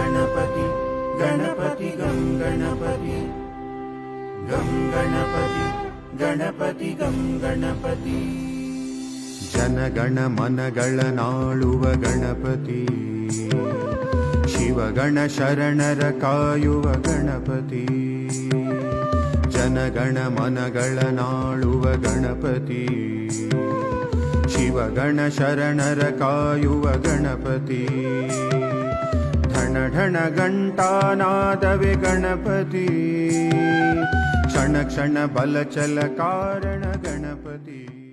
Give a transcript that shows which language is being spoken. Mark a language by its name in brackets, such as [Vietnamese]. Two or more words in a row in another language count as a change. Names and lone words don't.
[Sanskrit] गणपति गणपति गं गणपति गं गणपति गणपति गं गणपति [Kannada] ಜನಗಣ ಮನಗಳನಾಳುವ ಗಣಪತಿ ಶಿವಗಣ ಶರಣರ ಕಾಯುವ ಗಣಪತಿ ಜನಗಣ ಮನಗಳನಾಳುವ ಗಣಪತಿ ಶಿವಗಣ ಶರಣರ ಕಾಯುವ ಗಣಪತಿ ಢಣ ಢಣ ಘಂಟಾನಾದವೆ ಗಣಪತಿ ಕ್ಷಣ ಕ್ಷಣ ಬಲಚಲ ಕಾರಣ ಗಣಪತಿ